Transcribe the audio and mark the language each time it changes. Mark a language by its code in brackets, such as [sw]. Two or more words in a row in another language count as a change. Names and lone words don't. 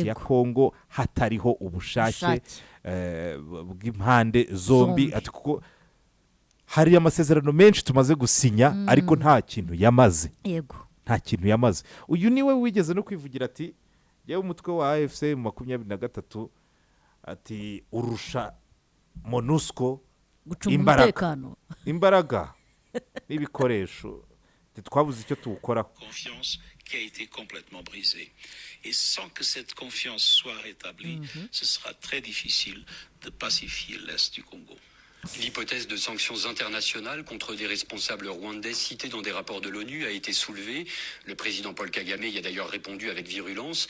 [rw] ya kongo hatariho ubushake bw'impande zombi ati kuko hari amasezerano menshi tumaze gusinya ariko nta kintu yamaze nta kintu yamaze uyu niwe wigeze no kwivugira ati yewe umutwe wa AFC 23 ati urusha MONUSCO imbaraga n'ibikoresho twabuze icyo tuwukoraho. [fr] Confiance qui a été complètement brisée. Et sans que cette confiance soit rétablie, ce sera très difficile de pacifier l'Est du Congo. L'hypothèse de sanctions internationales contre des responsables rwandais cités dans des rapports de l'ONU a été soulevée. Le président Paul Kagame y a d'ailleurs répondu avec virulence.